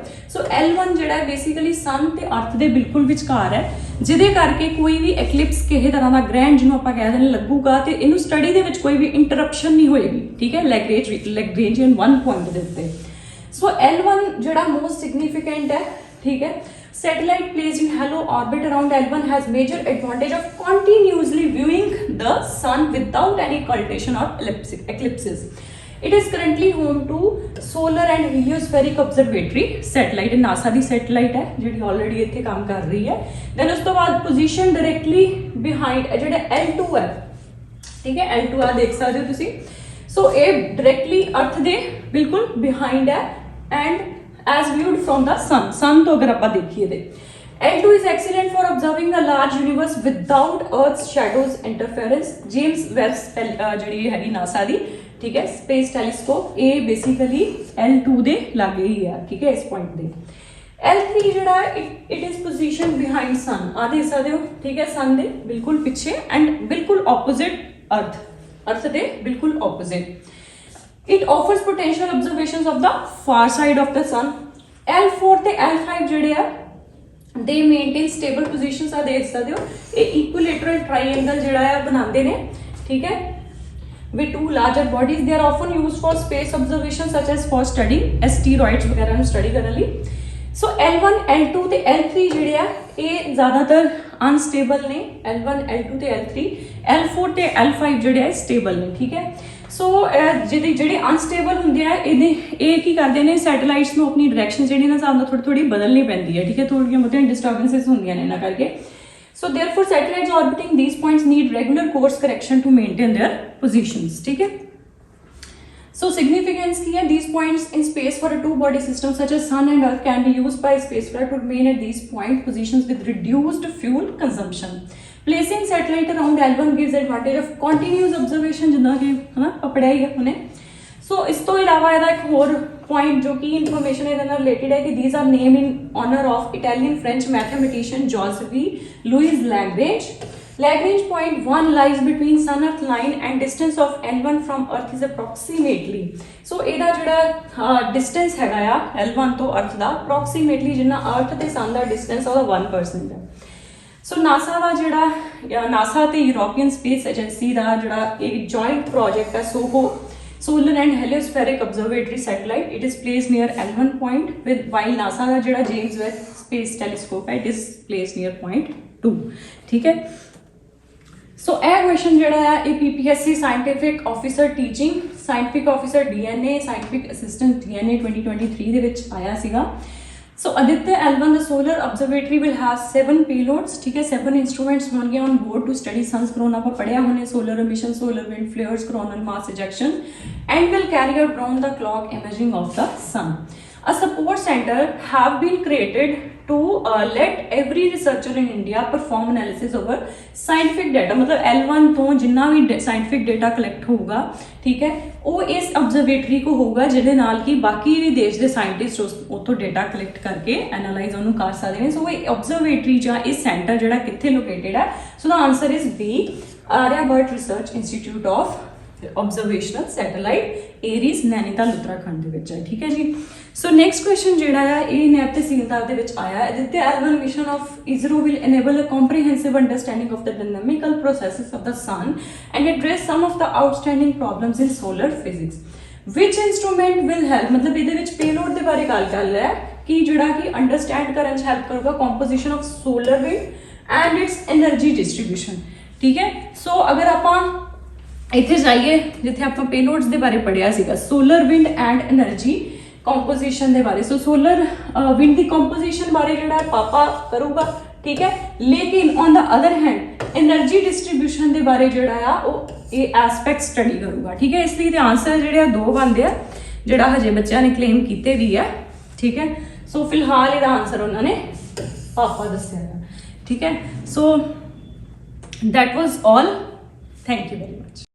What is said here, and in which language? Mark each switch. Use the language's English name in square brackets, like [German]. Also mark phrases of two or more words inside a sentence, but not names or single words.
[Punjabi] ਸੋ L1 ਜਿਹੜਾ ਹੈ ਬੇਸਿਕਲੀ ਸਨ ਤੇ ਅਰਥ ਦੇ ਬਿਲਕੁਲ ਵਿਚਕਾਰ ਹੈ, ਜਿਹਦੇ ਕਰਕੇ ਕੋਈ ਵੀ ਐਕਲਿਪਸ ਕਿਸੇ ਤਰ੍ਹਾਂ ਦਾ ਗ੍ਰੈਂਡ ਜਿਹਨੂੰ ਆਪਾਂ ਕਹਿ ਦਿੰਦੇ ਲੱਗੂਗਾ ਤੇ ਇਹਨੂੰ ਸਟੱਡੀ ਦੇ ਵਿੱਚ ਕੋਈ ਵੀ ਇੰਟਰਪਸ਼ਨ ਨਹੀਂ ਹੋਏਗੀ, ਠੀਕ ਹੈ, [English] Lagrangian 1 point [Punjabi] ਦੇ ਉੱਤੇ। ਸੋ L1 ਜਿਹੜਾ [English] most significant [Punjabi] ਹੈ, ਠੀਕ ਹੈ। [English] Satellite placed in halo orbit around L1 has major advantage of continuously viewing the sun without any occultation or eclipses. It is currently home to solar and heliospheric observatory satellite. [Punjabi] NASA ਦੀ satellite ਹੈ ਜਿਹੜੀ already ਇੱਥੇ ਕੰਮ ਕਰ ਰਹੀ ਹੈ। Then ਉਸ ਤੋਂ ਬਾਅਦ [English] position directly behind [Punjabi] ਜਿਹੜਾ L2 ਹੈ, ਠੀਕ ਹੈ, L2 ਆ ਦੇਖ ਸਕਦੇ ਹੋ ਤੁਸੀਂ। ਸੋ ਇਹ [English] directly अर्थ [Punjabi] ਦੇ ਬਿਲਕੁਲ [English] behind ਹੈ and as viewed from the sun [Punjabi] ਤੋਂ ਅਗਰ ਆਪਾਂ ਦੇਖੀਏ ਤੇ [English] L2 is excellent for observing the large universe without Earth's shadows interference. [Punjabi] James Webb ਜਿਹੜੀ ਹੈਗੀ NASA ਦੀ, ਠੀਕ ਹੈ, [English] space telescope, [Punjabi] ਇਹ ਬੇਸਿਕਲੀ L2 ਦੇ ਲਾਗੇ ਹੀ ਆ, ਠੀਕ ਹੈ, ਇਸ ਪੁਆਇੰਟ ਦੇ। L3 ਜਿਹੜਾ [English] it is position behind sun, [Punjabi] ਆ ਦੇਖ ਸਕਦੇ ਹੋ, ਠੀਕ ਹੈ, ਸਨ ਦੇ ਬਿਲਕੁਲ ਪਿੱਛੇ ਐਂਡ ਬਿਲਕੁਲ ਆਪੋਜ਼ਿਟ ਅਰਥ ਦੇ ਬਿਲਕੁਲ ਆਪੋਜ਼ਿਟ। [English] It offers potential observations of the far side of the sun. [Punjabi] L4 ਤੇ L5 ਜਿਹੜੇ ਆ [English] they maintain stable positions, [Punjabi] ਆ ਦੇਖ ਸਕਦੇ ਹੋ, ਇਹ [English] equilateral triangle [Punjabi] ਜਿਹੜਾ ਆ ਬਣਾਉਂਦੇ ਨੇ, ਠੀਕ ਹੈ, [English] with two larger bodies. They are often used for space observation such as for studying asteroids [Punjabi] ਵਗੈਰਾ ਨੂੰ ਸਟੱਡੀ ਕਰਨ ਲਈ। ਸੋ L1 L2 ਤੇ L3 ਜਿਹੜੇ ਆ ਇਹ ਜ਼ਿਆਦਾਤਰ ਅਨਸਟੇਬਲ ਨੇ, L1 L2 ਤੇ L3, L4 ਤੇ L5 ਜਿਹੜੇ ਆ ਸਟੇਬਲ ਨੇ, ਠੀਕ ਹੈ। ਸੋ ਜਿਹੜੇ ਅਨਸਟੇਬਲ ਹੁੰਦੇ ਆ ਇਹ ਕੀ ਕਰਦੇ ਨੇ, ਸੈਟੇਲਾਈਟਸ ਨੂੰ ਆਪਣੀ ਡਾਇਰੈਕਸ਼ਨ ਜਿਹੜੀ ਨਾ ਹਿਸਾਬ ਨਾਲ ਥੋੜੀ ਬਦਲਣੀ ਪੈਂਦੀ ਹੈ, ਠੀਕ ਹੈ, ਥੋੜੀਆਂ ਬਹੁਤੀਆਂ ਡਿਸਟਰਬੈਂਸਿਸ ਹੁੰਦੀਆਂ ਨੇ ਇਹਨਾਂ ਕਰਕੇ। [English] So therefore satellites orbiting these points need regular course correction to maintain their positions, [Hindi] ठीक है। [English] So significance [Hindi] की है, [English] these points in space for a two-body system such as Sun and Earth can be used by spacecraft to remain at these point positions with reduced fuel consumption. Placing satellite around L1 gives advantage of continuous observation, [Hindi] जितना कि है ना पढ़ा ही है हमने। [Punjabi] ਸੋ ਇਸ ਤੋਂ ਇਲਾਵਾ ਇਹਦਾ ਇੱਕ ਹੋਰ [English] point [Hindi] जो कि [English] information [Punjabi] ਇਹਦੇ ਨਾਲ [English] related [Hindi] है कि [English] these are named in honor of Italian French mathematician Giuseppe Louis Lagrange. Lagrange point 1 lies between Sun Earth line and distance of L1 from Earth is approximately. [Punjabi] So ਇਹਦਾ ਜਿਹੜਾ distance ਹੈਗਾ ਆ L1 ਤੋਂ Earth ਦਾ approximately ਜਿੰਨਾ Earth ਤੇ Sun ਦਾ distance ਉਹਦਾ 1% ਹੈ। ਸੋ ਨਾਸਾ ਦਾ ਜਿਹੜਾ ਨਾਸਾ ਤੇ ਯੂਰੋਪੀਅਨ ਸਪੇਸ ਏਜੰਸੀ ਦਾ ਜਿਹੜਾ ਇੱਕ [English] joint project ਹੈ solar and heliospheric observatory satellite, it is placed near L1 point with while [Punjabi] NASA ਦਾ ਜਿਹੜਾ [English] James Webb Space Telescope ਹੈ it is placed near point 2, [Punjabi] ਠੀਕ ਹੈ। ਸੋ ਇਹ ਕੁਐਸਚਨ ਜਿਹੜਾ ਹੈ ਇਹ PPSC [English] scientific officer teaching, scientific officer [Punjabi] DNA, [English] scientific assistant [Punjabi] DNA 2023 ਦੇ ਵਿੱਚ ਆਇਆ ਸੀਗਾ। [English] So Aditya L1 the solar observatory will have 7 payloads, [Hindi] ठीक है, [English] 7 instruments होंगे on board to study sun's corona [Hindi] पर पढ़िया होने [English] solar emission, solar wind flares, coronal mass ejection, and will carry out round the clock imaging of the sun. A support center have been created to let every researcher in India perform analysis over scientific data, [Punjabi] मतलब L1 ਤੋਂ ਜਿੰਨਾ ਵੀ [English] scientific data collect [Punjabi] ਹੋਊਗਾ, ਠੀਕ ਹੈ, ਉਹ ਇਸ observatory ਕੋ ਹੋਊਗਾ ਜਿਹਦੇ ਨਾਲ ਕਿ ਬਾਕੀ ਵੀ ਦੇਸ਼ ਦੇ ਸਾਇੰਟਿਸਟ ਉੱਥੋਂ [English] data collect [Punjabi] ਕਰਕੇ ਐਨਾਲਾਈਜ਼ ਉਹਨੂੰ ਕਰ ਸਕਦੇ ਨੇ। ਸੋ ਇਹ observatory ਜਾਂ ਇਹ ਸੈਂਟਰ ਜਿਹੜਾ ਕਿੱਥੇ ਲੋਕੇਟਡ ਹੈ? [English] so the answer is [Punjabi] B, ਆਰਿਆਭੱਟ ਰਿਸਰਚ ਇੰਸਟੀਚਿਊਟ ਆਫ observational satellite, Aries, ਨੈਨੀਤਾਲ ਉੱਤਰਾਖੰਡ ਦੇ ਵਿੱਚ ਹੈ, ਠੀਕ ਹੈ ਜੀ। ਸੋ [English] next question [Punjabi] ਜਿਹੜਾ ਆ ਇਹ ਨੈਬ ਤਹਿਸੀਲਦਾਰ ਦੇ ਵਿੱਚ ਆਇਆ ਹੈ। [English] Aditya L1 mission of ISRO will enable a comprehensive understanding of the dynamical processes of the sun and address some of the outstanding problems in solar physics. Which instrument will help, [Punjabi] मतलब ਇਹਦੇ ਵਿੱਚ payload ਦੇ ਬਾਰੇ ਗੱਲ ਕਰ ਰਿਹਾ ਹੈ ਕਿ ਜਿਹੜਾ ਕਿ ਅੰਡਰਸਟੈਂਡ ਕਰਨ 'ਚ ਹੈਲਪ ਕਰੂਗਾ [English] composition of solar wind and its energy distribution, [Punjabi] ਠੀਕ ਹੈ। ਸੋ ਅਗਰ ਆਪਾਂ ਇੱਥੇ ਜਾਈਏ ਜਿੱਥੇ ਆਪਾਂ ਪੇਲੋਡਸ ਦੇ ਬਾਰੇ ਪੜ੍ਹਿਆ ਸੀਗਾ, [English] solar wind and energy composition [Punjabi] ਦੇ ਬਾਰੇ। ਸੋ [English] solar wind [Punjabi] ਦੀ ਕੰਪੋਜੀਸ਼ਨ ਬਾਰੇ ਜਿਹੜਾ ਪਾਪਾ ਕਰੂਗਾ, ਠੀਕ ਹੈ, ਲੇਕਿਨ [English] on the other hand energy distribution [Punjabi] ਦੇ ਬਾਰੇ ਜਿਹੜਾ ਆ ਉਹ ਇਹ [English] aspect study [Punjabi] ਕਰੂਗਾ, ਠੀਕ ਹੈ। ਇਸ ਲਈ ਤੇ ਆਨਸਰ ਜਿਹੜੇ ਆ ਦੋ ਬਣਦੇ ਆ ਜਿਹੜਾ ਹਜੇ ਬੱਚਿਆਂ ਨੇ ਕਲੇਮ ਕੀਤੇ ਵੀ ਆ, ਠੀਕ ਹੈ। ਸੋ ਫਿਲਹਾਲ ਇਹਦਾ ਆਨਸਰ ਉਹਨਾਂ ਨੇ ਪਾਪਾ ਦੱਸਿਆ ਹੈ, ਠੀਕ ਹੈ। [English] ਸੋ that was all. Thank you very much.